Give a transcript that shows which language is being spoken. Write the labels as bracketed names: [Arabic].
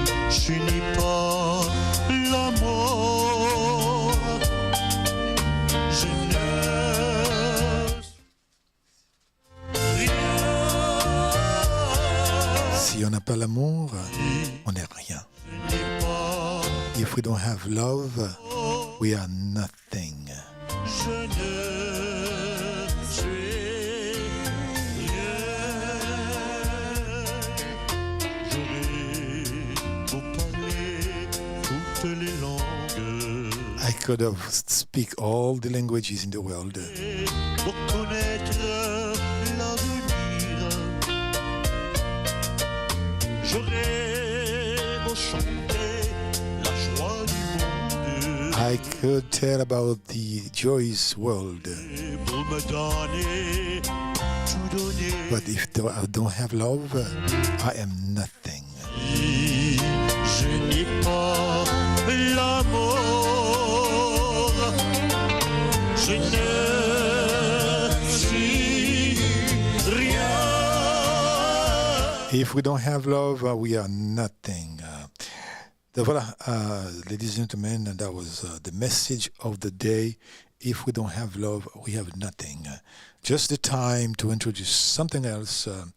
[French] je n'ai pas l'amour, je ne rien. Si on n'a pas l'amour, on n'est rien. [English] If we don't have love, we are nothing. [French] Je ne suis rien. Les langues. [English] I could have speak all the languages in the world. [French] Pour connaître l'avenir, j'aurais beau chanter la joie du monde. [English] I could tell about the joyous world. [French] Pour me donner, tout donner. [English] But if I don't have love, I am nothing. [French] Je n'ai pas l'amour, je ne suis rien. [English] If we don't have love, we are nothing. Voilà, ladies and gentlemen, that was the message of the day. If we don't have love, we have nothing. Just the time to introduce something else.